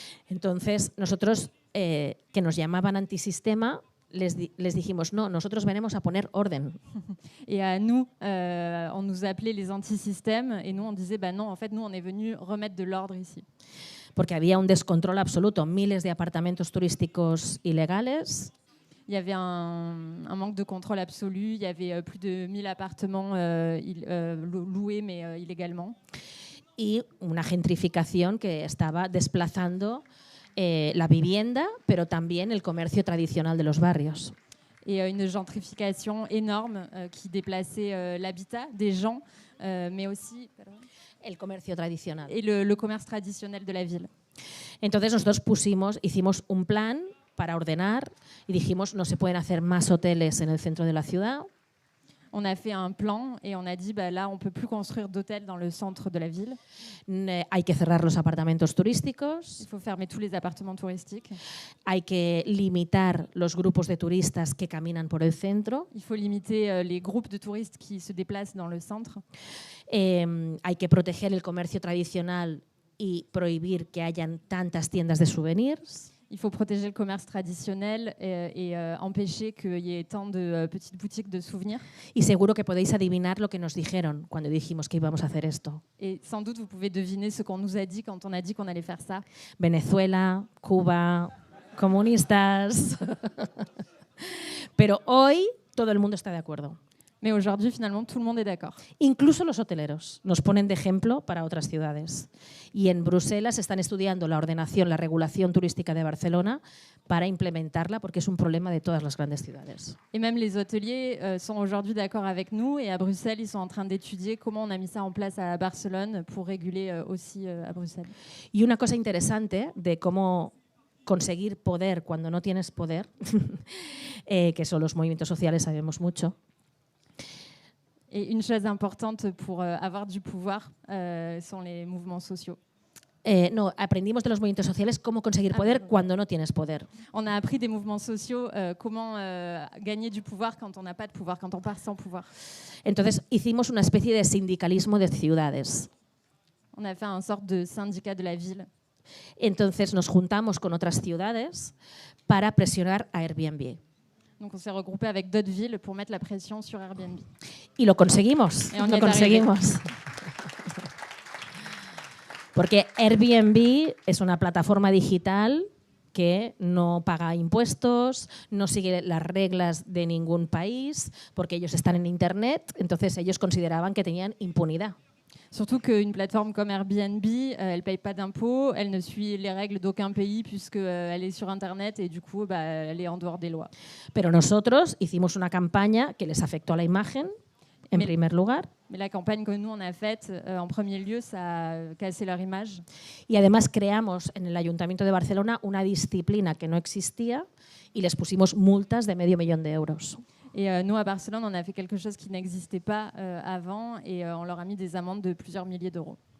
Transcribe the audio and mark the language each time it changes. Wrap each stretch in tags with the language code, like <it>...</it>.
<es>Entonces, nosotros, que nos llamaban antisistema, les dijimos, no, nosotros venimos a poner orden.</es> <fr>Et à nous, on nous appelait les antisystèmes, et nous, on disait, bah non, en fait, nous, on est venus remettre de l'ordre ici.</fr> <es>Porque había un descontrol absoluto, miles de apartamentos turísticos ilegales.</es> <fr>Il y avait un manque de contrôle absolu, il y avait plus de 1000 appartements loués, mais illégalement.</fr> <es>Y una gentrificación que estaba desplazando la vivienda, pero también el comercio tradicional de los barrios.</es> <fr>Et une gentrification énorme qui déplaçait l'habitat des gens, mais aussi</fr> <es>el comercio tradicional.</es> <fr>Et le commerce traditionnel de la ville.</fr> <es>Entonces nosotros hicimos un plan para ordenar y dijimos no se pueden hacer más hoteles en el centro de la ciudad.</es> <fr>On a fait un plan et on a dit bah là on peut plus construire d'hôtels dans le centre de la ville.</fr> <es>Hay que cerrar los apartamentos turísticos.</es> <fr>Il faut fermer tous les appartements touristiques.</fr> <es>Hay que limitar los grupos de turistas que caminan por el centro.</es> <fr>Il faut limiter les groupes de touristes qui se déplacent dans le centre.</fr> <es>Hay que proteger el comercio tradicional y prohibir que hayan tantas tiendas de souvenirs.</es> <fr>Il faut protéger le commerce traditionnel et empêcher qu'il y ait tant de petites boutiques de souvenirs.</fr> <es>Y seguro que podéis adivinar lo que nos dijeron cuando dijimos que íbamos a hacer esto.</es> <fr>Et sans doute vous pouvez deviner ce qu'on nous a dit quand on a dit qu'on allait faire ça.</fr> <es>Venezuela, Cuba, comunistas. Pero hoy todo el mundo está de acuerdo.</es> <fr>Mais aujourd'hui, finalement, tout le monde est d'accord.</fr> <es>Incluso los hoteleros nos ponen de ejemplo para otras ciudades. Y en Bruselas están estudiando la ordenación, la regulación turística de Barcelona para implementarla porque es un problema de todas las grandes ciudades.</es> <fr>Et même les hôteliers sont aujourd'hui d'accord avec nous. Et à Bruxelles, ils sont en train d'étudier comment on a mis ça en place à Barcelone pour réguler aussi à Bruxelles.</fr> <es>Y una cosa interesante de cómo conseguir poder cuando no tienes poder, que son los movimientos sociales, sabemos mucho.</es> <fr>Et une chose importante pour avoir du pouvoir sont les mouvements sociaux.</fr> <es>No, aprendimos de los movimientos sociales cómo conseguir poder cuando no tienes poder.</es> <fr>On a appris des mouvements sociaux, comment gagner du pouvoir quand on n'a pas de pouvoir, quand on part sans pouvoir.</fr> <es>Entonces hicimos una especie de sindicalismo de ciudades.</es> <fr>On a fait une sorte de syndicat de la ville.</fr> <es>Entonces nos juntamos con otras ciudades para presionar a Airbnb.</es> <fr>Donc on s'est regroupé avec d'autres villes pour mettre la pression sur Airbnb.</fr> <es>Y lo conseguimos.</es> <fr>Et on</fr> <es>lo conseguimos. Porque Airbnb es una plataforma digital que no paga impuestos, no sigue las reglas de ningún país, porque ellos están en Internet, entonces ellos consideraban que tenían impunidad.</es> <fr>Surtout qu'une plateforme comme Airbnb, elle ne paye pas d'impôts, elle ne suit les règles d'aucun pays puisqu'elle est sur Internet et du coup, elle est en dehors des lois.</fr> <es>Pero nosotros hicimos una campaña que les afectó a la imagen, en primer lugar.</es> <fr>Mais la campagne que nous, on a faite, en premier lieu, ça a cassé leur image.</fr> <es>Y además creamos en el Ayuntamiento de Barcelona una disciplina que no existía y les pusimos multas de €500,000.</es> <fr>Et nous, à Barcelone, on a fait quelque chose qui n'existait pas avant et on leur a mis des amendes de plusieurs milliers d'euros.</fr>